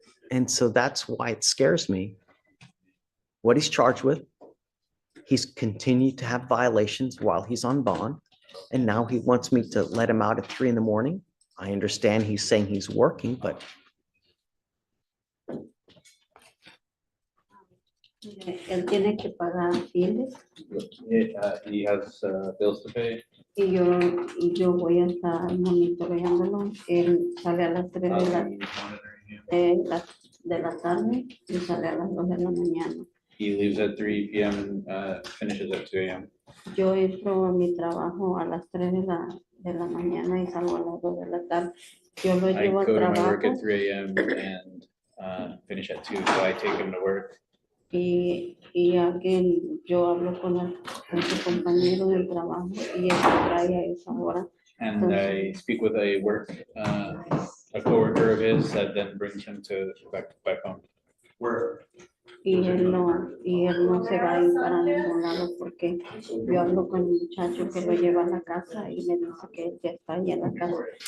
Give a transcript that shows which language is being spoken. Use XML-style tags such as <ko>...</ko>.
<en>And so that's why it scares me. What he's charged with, he's continued to have violations while he's on bond, and now he wants me to let him out at 3 in the morning. I understand he's saying he's working, but</en> <es>Él tiene que pagar biles</es> <en>He has bills to pay.</en> <es>y yo voy a estar monitoreándolo. Él sale a las 3 de la tarde y sale a las 2 de la mañana.</es> <en>He leaves at 3 p.m. and finishes at 2 a.m.</en> <es>Yo entro a mi trabajo a las 3 de la mañana y salgo a las 2 de la tarde. Yo lo</es> <en>I</en> <es>llevo al</es> <en>go to my work</en> <es>trabajo</es> <en>at 3 a.m. and finish at 2, so I take him to work.</en> <es>y alguien, yo hablo con su compañero del trabajo y él me trae a esa hora.</es> <en>And I speak with a coworker of his that then brings him to back home. Where?</en> <es>Y él no se va a ir para ningún lado porque yo hablo con el muchacho que lo lleva a la casa y me dice que ya está ahí en la casa.</es>